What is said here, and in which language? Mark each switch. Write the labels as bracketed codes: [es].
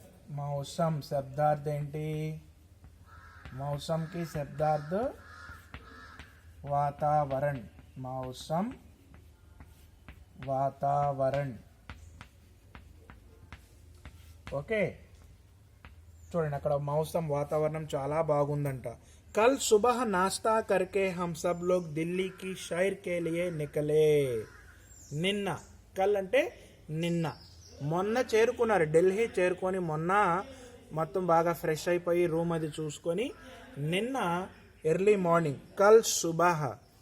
[te] మౌసం శబ్దార్థం ఏంటి, మౌసంకి శబ్దార్థం వాతావరణ్. మౌసం వాతావరణ్. ఓకే, చూడండి అక్కడ మౌసం వాతావరణం చాలా బాగుందంట. [hi] कल सुबह नाश्ता करके हम सब लोग दिल्ली की सैर के लिए निकले. [te] నిన్న, కల్ అంటే నిన్న, మొన్న చేరుకున్నారు, ఢిల్లీ చేరుకొని మొన్న మొత్తం బాగా ఫ్రెష్ అయిపోయి రూమ్ అది చూసుకొని నిన్న ఎర్లీ మార్నింగ్ కల్ సుబహ్.